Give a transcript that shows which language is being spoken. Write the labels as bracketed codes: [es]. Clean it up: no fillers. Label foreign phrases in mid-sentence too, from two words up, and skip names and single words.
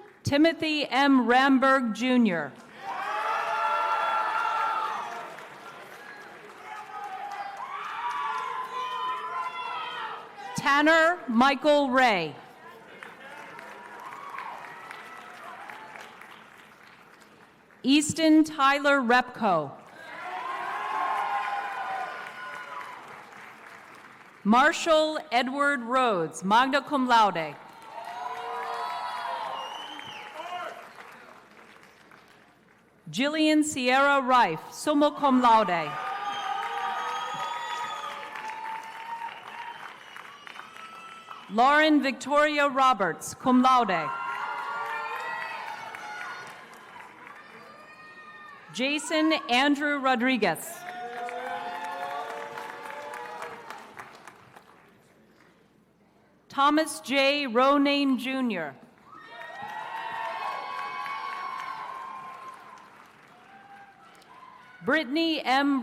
[en] Timothy M. Ramberg, Jr. Tanner Michael Ray. Easton Tyler Repko. Marshall Edward Rhodes, [la] magna cum laude. [en] Jillian Sierra Rife, [la] summa cum laude. [en] Lauren Victoria Roberts, [la] cum laude. [en] Jason Andrew Rodriguez. Thomas J. Ronayne, Jr. Brittany M.